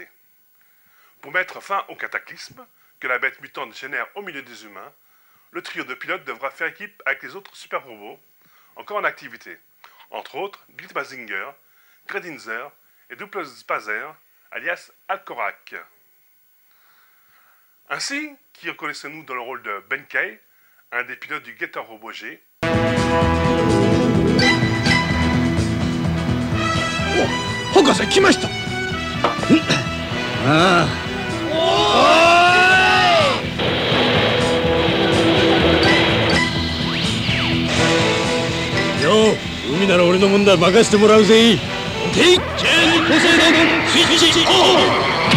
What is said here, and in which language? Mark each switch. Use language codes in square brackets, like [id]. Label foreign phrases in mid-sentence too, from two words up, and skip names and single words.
[fr] Pour mettre fin au cataclysme que la bête mutante génère au milieu des humains, le trio de pilotes devra faire équipe avec les autres super robots encore en activité, entre autres Grid Mazinger, Gradinzer et Double Spazer, alias Alcorac. Ainsi, qui reconnaissez-nous dans le rôle de Benkei, un des pilotes du Getter Robot G. [ja] Oh, Hokase, kimashita! Yo, 海なら俺のもんだ、任せてもらうぜ。オッケー、チェンジポセイドンスイッチオン。